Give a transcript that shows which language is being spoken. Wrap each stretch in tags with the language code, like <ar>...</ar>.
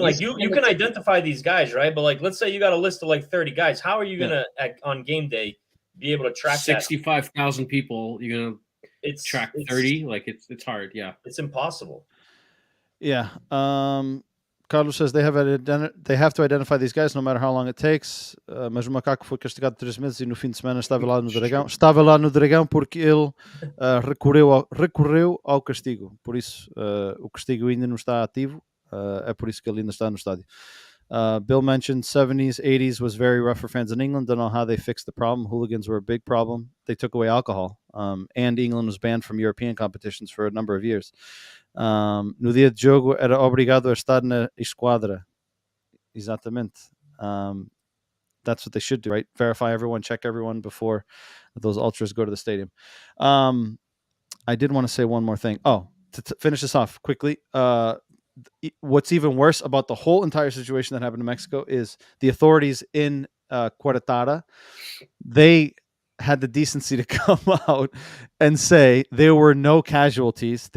<en>Like you can identify these guys, right? But like, let's say you got a list of like 30 guys. How are you gonna on game day be able to track 65,000 people? You're gonna track 30? Like it's hard. Yeah, it's impossible. Yeah. Carlos says they have to identify these guys no matter how long it takes.</en> <pt>Mas o macaco foi castigado 3 meses e no fim de semana estava lá no Dragão. Estava lá no Dragão porque ele recorreu ao castigo. Por isso, o castigo ainda não está ativo. É por isso que ele ainda está no estádio.</pt> <en>Bill mentioned 70s, 80s was very rough for fans in England. Don't know how they fixed the problem. Hooligans were a big problem. They took away alcohol. And England was banned from European competitions for a number of years.</en> <pt>No dia de jogo era obrigado a estar na esquadra. Exatamente.</pt> <en>That's what they should do, right? Verify everyone, check everyone before those ultras go to the stadium. I did want to say one more thing. Oh, to finish this off quickly. What's even worse about the whole entire situation that happened in Mexico is the authorities in Querétaro, they had the decency to come out and say there were no casualties.</en>